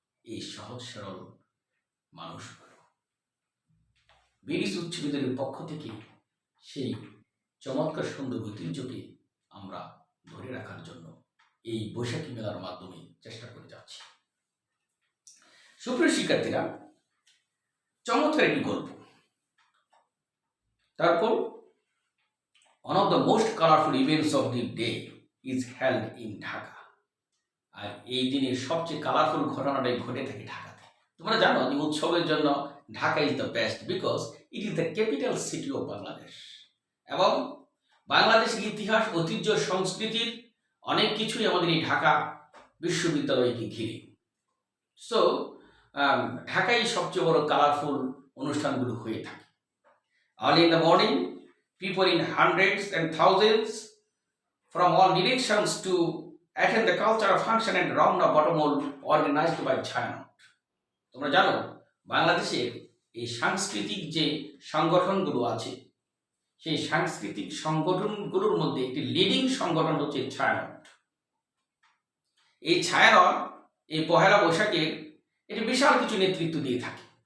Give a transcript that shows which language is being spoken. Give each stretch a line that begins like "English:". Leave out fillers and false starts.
Bangla: এই সহজ সরল মানুষগুলো বিএডিসি উচ্চ বিদ্যালয়ের পক্ষ থেকে সেই চমৎকার সুন্দর ঐতিহ্যকে আমরা ধরে রাখার জন্য এই বৈশাখী মেলার মাধ্যমে চেষ্টা করে যাচ্ছি। সুপ্রিয় শিক্ষার্থীরা, চমৎকার একটি গল্প।
English: তারপর one of the most colorful events of the day is held in Dhaka.
Bangla: আর এই দিনের সবচেয়ে কালারফুল ঘটনাটাই ঘটে থাকে ঢাকাতে। তোমরা জানো যে উৎসবের জন্য
English: Dhaka is the best, because it is the capital city of Bangladesh.
Bangla: এবং বাংলাদেশের ইতিহাস, ঐতিহ্য, সংস্কৃতির অনেক কিছুই আমাদের এই ঢাকা বিশ্ববিদ্যালয়কে ঘিরে। সো ঢাকায় সবচেয়ে বড় কালারফুল অনুষ্ঠানগুলো হয়ে থাকে।
English: Early in the morning, people in hundreds and thousands from all directions to attend the cultural function at Ramna Bottomhole organized by China.
Bangla: তোমরা জানো বাংলাদেশের এই সাংস্কৃতিক যে সংগঠনগুলো আছে, সেই সাংস্কৃতিক সংগঠনগুলোর মধ্যে একটি লিডিং সংগঠন হচ্ছে ছায়ানট। এই ছায়ানট এই পহেলা বৈশাখের একটি বিশাল কিছু নেতৃত্ব দিয়ে থাকে।